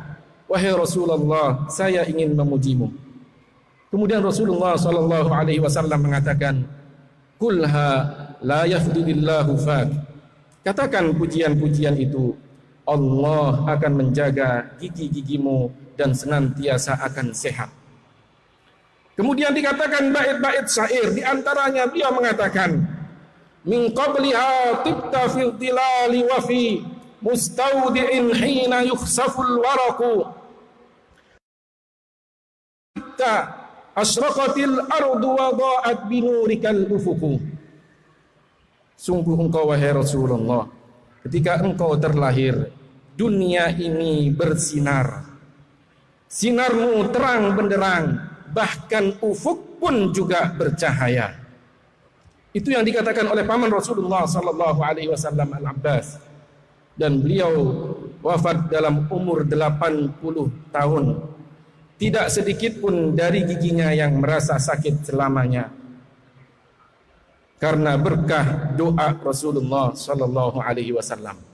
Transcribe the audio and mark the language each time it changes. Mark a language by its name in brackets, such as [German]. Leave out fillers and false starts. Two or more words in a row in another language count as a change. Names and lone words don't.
[Indonesian] Wahai Rasulullah, saya ingin memujimu. Kemudian Rasulullah [Arabic] صلى الله عليه وسلم [Indonesian] mengatakan, [Arabic] "قلها لا يفضض الله فاك." [Indonesian] Katakan pujian-pujian itu, Allah akan menjaga gigi-gigimu dan senantiasa akan sehat. Kemudian dikatakan bait-bait syair, di antaranya beliau mengatakan, [Arabic] من قبلها طبت في الظلال وفي مستودع حين يخصف الورق أشرقت الأرض وضاءت بنورك الأفق. [Indonesian] Sungguh engkau wahai Rasulullah, ketika engkau terlahir, dunia ini bersinar, sinarmu terang benderang, bahkan ufuk pun juga bercahaya. Itu yang dikatakan oleh paman Rasulullah [Arabic] صلى الله عليه وسلم [Indonesian] Al-Abbas, dan beliau wafat dalam umur 80 tahun. Tidak sedikit pun dari giginya yang merasa sakit selamanya, karena berkah doa Rasulullah [Arabic] صلى الله عليه وسلم.